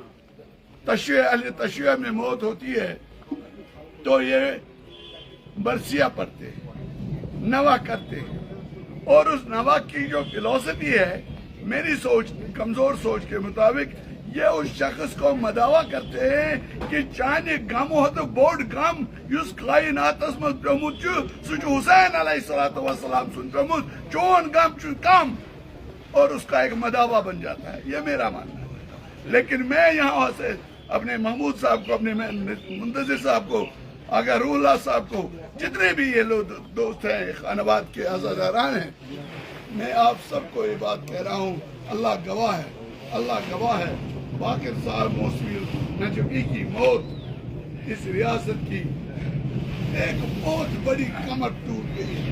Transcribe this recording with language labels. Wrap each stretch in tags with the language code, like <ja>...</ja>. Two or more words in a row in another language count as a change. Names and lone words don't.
<ur>اہل تشیع میں موت ہوتی ہے تو یہ مرثیہ پڑھتے ہیں، نوا کرتے ہیں، اور اس نوا کی جو فلسفی ہے، میری سوچ، کمزور سوچ کے مطابق یہ اس شخص کو مداوا کرتے ہیں کہ</ur> <ks>چانے غم ہو تو بوڑ غم یس کائناتس مز پیومت سہ حسین علیہ السلام سن پیومت، چون غم چھ کم،</ks> <ur>اور اس کا ایک مداوا بن جاتا ہے۔ یہ میرا ماننا ہے۔ لیکن میں یہاں سے اپنے محمود صاحب کو، اپنے منتظر صاحب کو، آقا روح اللہ صاحب کو، جتنے بھی یہ لوگ دوست ہیں، خانواد کے عزاداران ہیں، میں آپ سب کو یہ بات کہہ رہا ہوں، اللہ گواہ ہے، اللہ گواہ ہے، باقر صاحب موسوی نجفی کی موت اس ریاست کی ایک بہت بڑی کمر ٹوٹ گئی۔</ur>